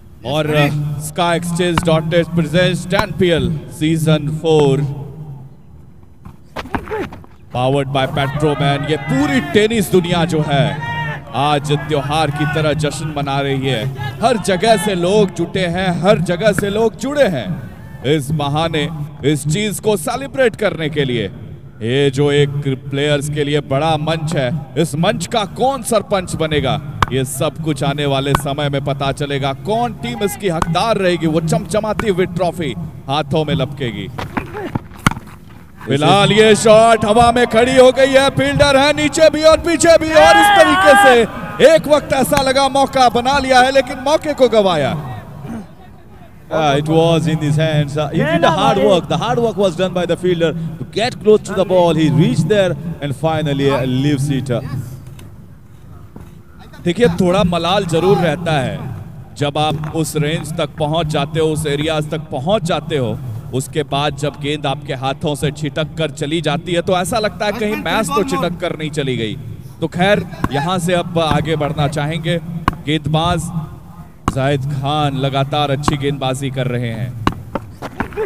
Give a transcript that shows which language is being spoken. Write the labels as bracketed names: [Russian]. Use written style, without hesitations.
[Hindi] और [English] Sky Exchange.net presents TanPL Season 4 powered by Petroman. [Hindi] ये पूरी टेनिस दुनिया जो है आज त्योहार की तरह जश्न मना रही है। हर जगह से लोग जुटे हैं, हर जगह से लोग जुड़े हैं इस बहाने इस चीज को सेलिब्रेट करने के लिए। ये जो एक प्लेयर्स के लिए बड़ा मंच है, इस मंच का कौन सरपंच बनेगा ये सब कुछ आने वाले समय में पता चलेगा। कौन टीम इसकी हकदार रहेगी, वो चमचमाती हुई ट्रॉफी हाथों में लपकेगी। फिलहाल ये शॉट हवा में खड़ी हो गई है, फील्डर है नीचे भी और पीछे भी, और इस तरीके से एक वक्त ऐसा लगा मौका बना लिया है लेकिन मौके को गवाया। [English] It was in his hands. He did the hard work. The hard work was done by the fielder to get close to the ball. He reached there and finally leaves it. [Hindi] देखिए थोड़ा मलाल जरूर रहता है जब आप उस range तक पहुंच जाते हो, उस एरियाज तक पहुंच जाते हो, उसके बाद जब गेंद आपके हाथों से छिटक कर चली जाती है तो ऐसा लगता है कहीं मैच तो छिटक कर नहीं चली गई। तो खैर यहां से अब आगे बढ़ना चाहेंगे। गेंदबाज जाहिद खान लगातार अच्छी गेंदबाजी कर रहे हैं।